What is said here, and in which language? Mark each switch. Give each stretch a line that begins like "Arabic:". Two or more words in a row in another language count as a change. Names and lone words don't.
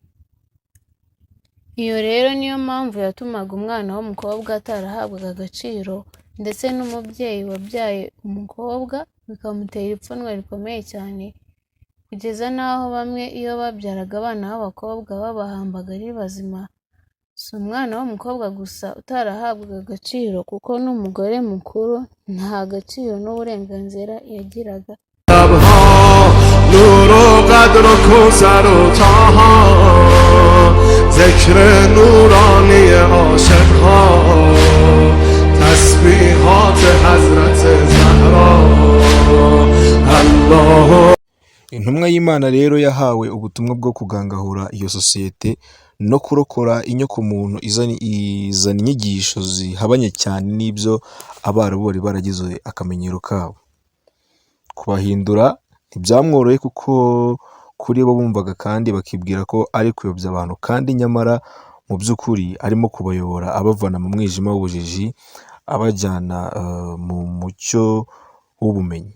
Kinyarwanda: Iyo rero niyo mpamvu yatumaga umwana w'umukobwa atarahabwaga agaciro, ndetse n'umubyeyi wabyaye umukobwa bikamutera ipfunwe rikomeye cyane, kugeza n'aho bamwe iyo babyaraga abana b'abakobwa babahambaga ari bazima. Si umwana w'umukobwa gusa utarahabwaga agaciro kuko n'umugore mukuru nta gaciro n'uburenganzira yagiraga.
Persian: نور و قدر و کوثر و طاها ذکر نورانی عاشقها تسبیحات حضرت زهرا الله.
Kinyarwanda: Intumwa y'Imana rero yahawe ubutumwa bwo kugangahura iyo sosiyete no kurokora inyokomuntu izana inyigisho zihabanye cyane n'ibyo Abarabu bari baragize akamenyero kabo. Kubahindura ntibyamworoheye kuko kuri bo bumvaga kandi bakibwira ko ari kuyobya abantu, kandi nyamara mu by'ukuri arimo kubayobora abavana mu mwijima w'ubujiji abajyana mu mucyo w'ubumenyi.